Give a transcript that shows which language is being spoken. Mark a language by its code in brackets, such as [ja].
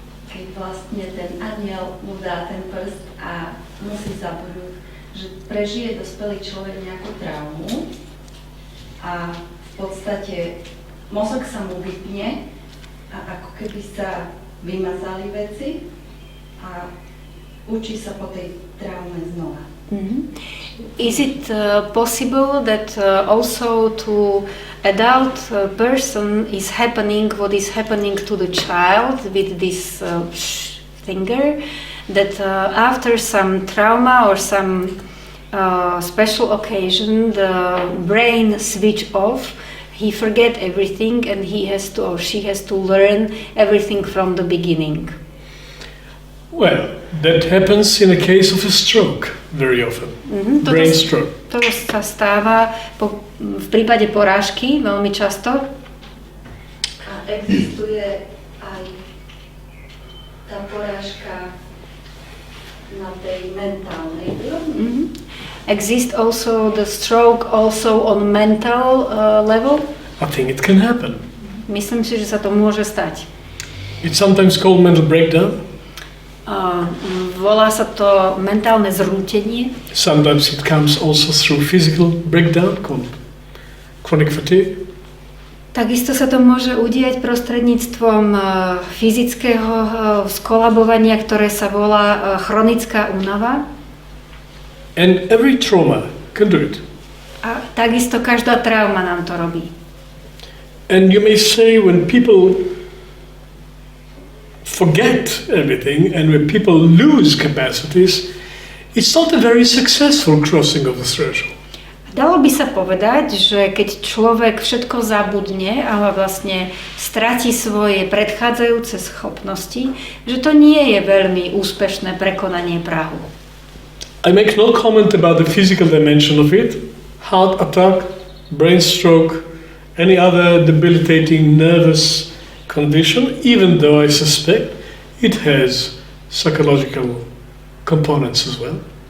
[sk] keď vlastne ten anjel mu dá ten prst a musí zabudnúť, že prežije dospelý človek nejakú traumu a v podstate mozog sa mu vypne a ako keby sa vymazali veci a učí sa po tej traume znova. [en] Is it possible that also to adult person is happening what is happening to the child with this finger, that after some trauma or some special occasion the brain switch off, he forget everything and he has to or she has to learn everything from the beginning? Well, that happens in a case of a stroke very often. Brain stroke. [sk] To sa stáva v prípade porážky veľmi často. A existuje aj tá porážka na tej mentálnej úrovni. [en] Exists also the stroke also on mental level? I think it can happen. [sk] Myslím si, že sa to môže stať. [en] It's sometimes called mental breakdown. [sk] Volá sa to mentálne zrútenie. [en] Sometimes it comes also through physical breakdown called chronic fatigue. [sk] Takisto sa to môže udiať prostredníctvom fyzického skolabovania, ktoré sa volá chronická únava. [en] And every trauma can do it. [sk] A takisto každá trauma nám to robí. [en] And you may say when people forget everything and when people lose capacities, it's not a very successful crossing of the threshold. [sk] Dalo by sa povedať, že keď človek všetko zabudne a vlastne stratí svoje predchádzajúce schopnosti, že to nie je veľmi úspešné prekonanie prahu. [en] I make no comment about the physical dimension of it, heart attack, brain stroke, any other debilitating nervous condition, even though I suspect it has psychological components as well.